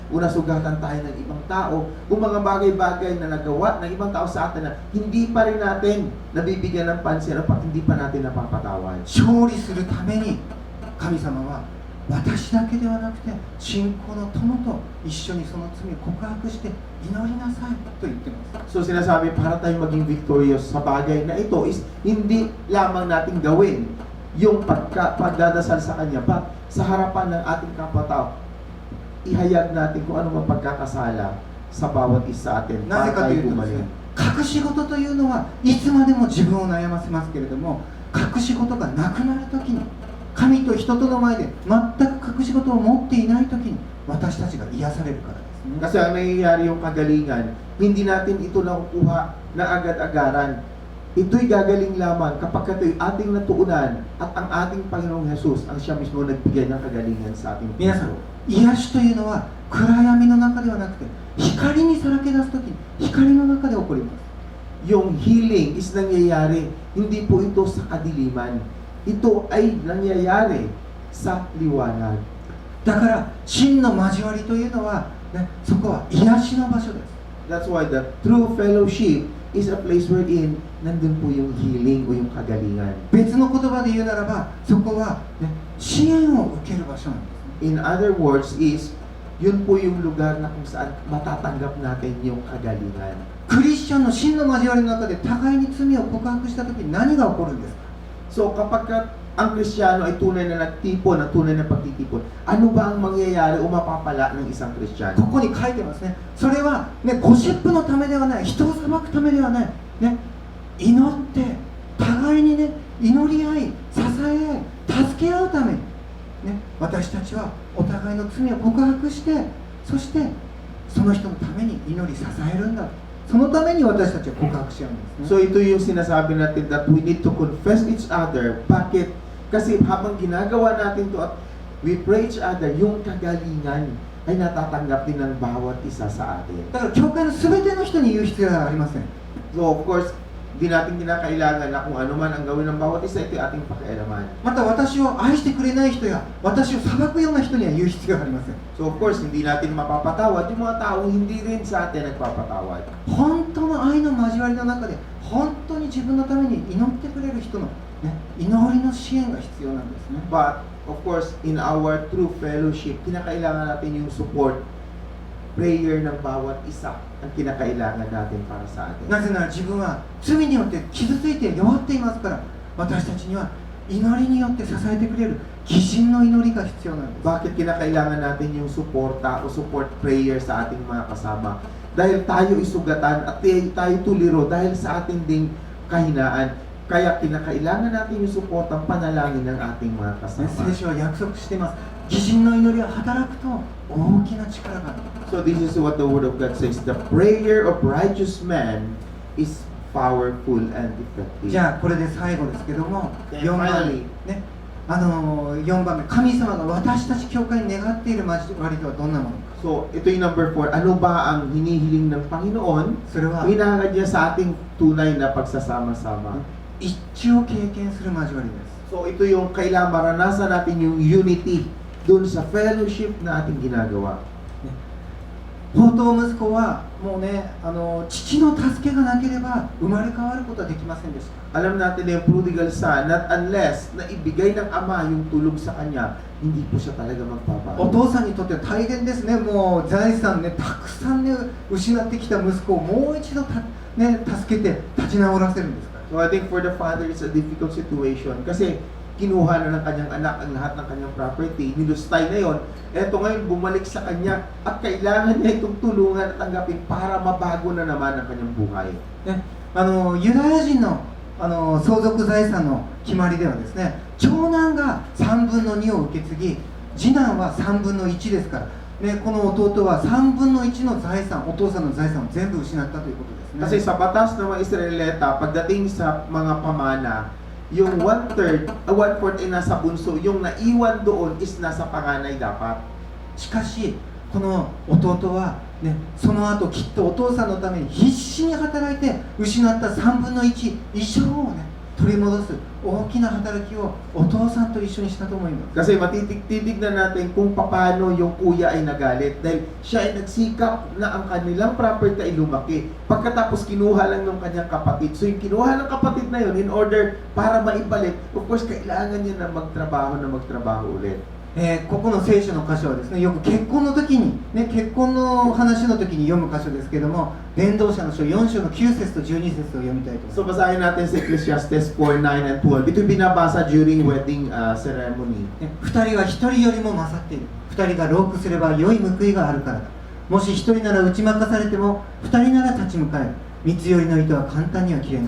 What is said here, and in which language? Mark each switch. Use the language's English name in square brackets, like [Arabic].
[Filipino] Una, sugatan tayo ng ibang tao. Kung mga bagay-bagay na nagawa ng ibang tao sa atin na hindi pa rin natin nabibigyan ng pansin at hindi pa natin napapatawad. [Japanese] 勝利するために神様は私だけではなくて信仰の友と一緒にその罪を告白して祈りなさいと言ってます。 [Filipino] So sinasabi para tayong maging victorious sa bagay na ito is hindi lamang nating gawin yung pagdadasal sa Kanya, but sa harapan ng ating kapwa-tao, ihayag natin kung ano mang pagkakasala sa bawat isa atin [Japanese] なぜか [Filipino] para [Japanese] とい [Filipino] tayo [Japanese] うとですね、 [Filipino] gumaling. [Japanese] 隠し事というのはいつまでも自分を悩ませますけれども、隠し事がなくなるときに、神と人との前で全く隠し事を持っていないときに私たちが癒されるからです。ね。 [Filipino] Kasi ang nangyayari yung kagalingan, hindi natin ito nakukuha na agad-agaran. Ito'y gagaling lamang kapag ito'y ating natuunan at ang ating Panginoong Jesus ang siya mismo nagbigay ng kagalingan sa ating [Japanese] 皆さん、癒しというのは暗闇の中ではなくて光にさらけ出すときに光の中で起こります。 [Filipino] Yung healing is nangyayari, hindi po ito sa kadiliman. Ito ay nangyayari sa liwanag. [Japanese] だから真の交わりというのは、ね、そこは癒しの場所です。 [English] That's why the true fellowship is a place wherein [Filipino] nandun po yung healing o yung kagalingan. [Japanese] 別の言葉で言うならばそこは、ね、支援を受ける場所なんです。 [English] In other words is, [Filipino] yun po yung lugar na kung saan matatanggap natin yung kagalingan. [Japanese] クリスチャンの真の交わりの中で互いに罪を告白したときに何が起こるんですか？ [Filipino] So kapag ang Kristiyano ay tunay na nagtipon, ang tunay na pagtitipon, ano ba ang mangyayari o mapapala ng isang Kristiyano? [Japanese] ここに書いてますね。それは、ね、ゴシップのためではない、人を裁くためではない、ね、祈って互いにね祈り合い、支え合い、助け合うために、ね、私たちはお互いの罪を告白して、そしてその人のために祈り支えるんだ。そのために私たちは告白し合うんですね。 [Filipino] So ito yung sinasabi natin [English] that we need to confess each other. [Filipino] Bakit? Kasi habang ginagawa natin to at [English] we pray each other, [Filipino] yung kagalingan ay natatanggap din ng bawat isa sa atin. [Japanese] だから教会の全ての人に言う必要はありません。 [English] So of course, [Filipino] di natin kinakailangan na kung ano man ang gawin ng bawat isa, ito yung ating pakialaman. [Japanese] また私を愛してくれない人や私を裁くような人には言う必要はありません。 [English] So of course, [Filipino] hindi natin mapapatawad yung mga taong hindi rin sa atin nagpapatawad. [Japanese] 本当の愛の交わりの中で本当に自分のために祈ってくれる人の、ね、祈りの支援が必要なんですね。 [English] But of course, in our true fellowship, [Filipino] kinakailangan natin yung support, prayer ng bawat isa ang kinakailangan natin para sa atin. [Japanese] なぜなら自分は罪によって傷ついて弱っていますから、私たちには祈りによって支えてくれる義人の祈りが必要なんです。 [Filipino] Bakit kinakailangan natin yung suporta o support prayer sa ating mga kasama? Dahil tayo isugatan at tayo tuliro dahil sa ating ding kahinaan. Kaya kinakailangan natin yung support ang panalangin ng ating mga ね kasama. [Japanese] 聖書は約束しています。義人の祈りは働くと大きな力がある。 [English] So this is what the Word of God says. The prayer of righteous man is powerful and effective. [Japanese] じゃあこれで最後ですけども、 [English] Then [Japanese] 4番 [English] finally, [Japanese] 目、ね、4番目、神様が私たち教会に願っている交わりとはどんなものか。 [Filipino] so ito yung number 4. Ano ba ang hinihiling ng Panginoon? [Japanese] それは [Filipino] Hinahangad niya sa ating tunay na pagsasama-sama. [Japanese] 一致を経験する交わりです。 [Filipino] So ito yung kailangan maranasan natin yung unity dun sa fellowship na ating ginagawa. [Japanese] 宝刀息子はもうね、父の助けがなければ生まれ変わることはできませんでした。 [Filipino] Alam natin na yung prodigal son, [English] not unless [Filipino] na ibigay ng ama yung tulong sa kanya, hindi po siya talaga [Japanese] お [Filipino] magbabago. [Japanese] 父さんにとっては大変ですね。もう財産ね、たくさんね失ってきた息子をもう一度ね、助けて立ち直らせるんですから。 [English] So I think for the father, it's a difficult situation [Filipino] kasi kinuha na ng kanyang anak ang lahat ng kanyang property, nilustay na yon. Eto ngayon bumalik sa kanya at kailangan niya itong tulungan at tanggapin para mabago na naman ang kanyang buhay. [Japanese] ね、ユダヤ人の相続財産の決まりではですね、長男が3分の2を受け継ぎ、次男は3分の1ですから、ね、この弟は3分の1の財産、お父さんの財産を全部失ったということですね。 [Filipino] Kasi sa batas ng mga Israelita, pagdating sa mga pamana, yung 1/3, 1/4 ay nasa bunso, yung naiwan doon is nasa panganay dapat. [Japanese] しかしこの弟は、ね、その後きっとお父さんのために必死に働いて失った3分の1以上をね取り戻す大きな働きをお父さんと一緒にしたと思います。 [Filipino] Kasi titignan natin kung paano yung kuya ay nagalit dahil siya ay nagsikap na ang kanilang property ay lumaki. Pagkatapos kinuha lang ng kanyang kapatid. So yung kinuha ng kapatid na yun, [English] in order [Filipino] para maibalik, [English] of course [Filipino] kailangan niya na magtrabaho ulit. [Japanese] ここの聖書の箇所はですね、よく結婚の時に、ね、結婚の話の時に読む箇所ですけども、伝道者の書4章の9節と12節を読みたいと思います。 [Filipino] So basahin natin sa Ecclesiastes 4:9 and 12. Ito binabasa [English] during wedding ceremony. [Japanese] 2人は1人よりも勝っている。2人がロークすれば良い報いがあるからだ。もし1人なら打ち負かされても2人なら立ち向かえる。三つ寄りの糸は簡単には切れない。